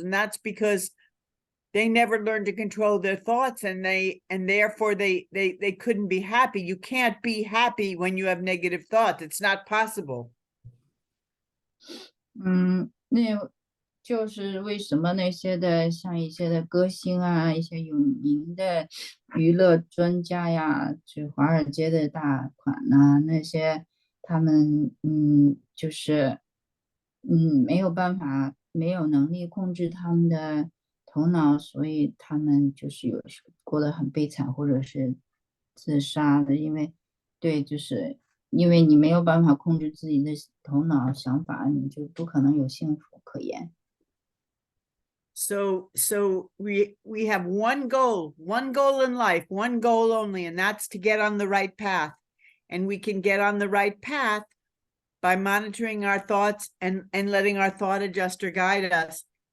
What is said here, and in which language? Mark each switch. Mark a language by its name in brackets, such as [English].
[English] And that's because they never learned to control their thoughts and therefore they couldn't be happy. You can't be happy when you have negative thoughts. It's not possible. [Chinese] 那就是为什么那些的像一些的歌星啊，一些有名的娱乐专家呀，就华尔街的大款呐，那些他们就是没有办法，没有能力控制他们的头脑，所以他们就是过得很悲惨，或者是自杀的，因为对，就是因为你没有办法控制自己的头脑想法，你就不可能有幸福可言。 [English] So we have one goal in life, one goal only, and that's to get on the right path. And we can get on the right path by monitoring our thoughts and letting our thought adjuster guide us.